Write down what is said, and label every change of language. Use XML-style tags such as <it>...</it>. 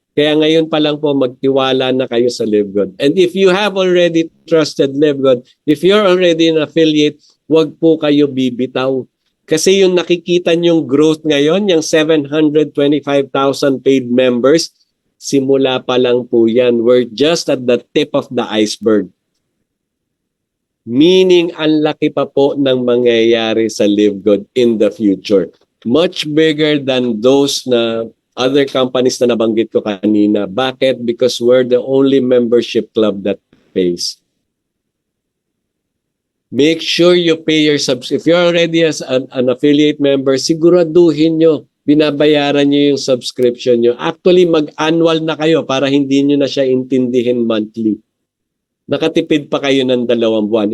<tl>Kaya ngayon pa lang po, magtiwala na kayo sa Live Good.</tl> <en>And if you have already trusted Live Good, if you're already an affiliate,</en> <tl>wag po kayo bibitaw. Kasi yung nakikita nyong growth ngayon, yung 725,000 paid members, simula pa lang po yan.</tl> <en>We're just at the tip of the iceberg.</en> <tl>Meaning, ang laki pa po ng mangyayari sa Live Good in the future.</tl> <en>Much bigger than those na other companies</en> <tl>na nabanggit ko kanina. Bakit?</tl> <en>Because we're the only membership club that pays. Make sure you pay your If you're already as an affiliate member,</en> <tl>siguraduhin nyo, binabayaran nyo yung subscription nyo. Actually, mag-annual na kayo para hindi nyo na siya intindihin monthly. Nakatipid pa kayo ng 2 buwan.</tl>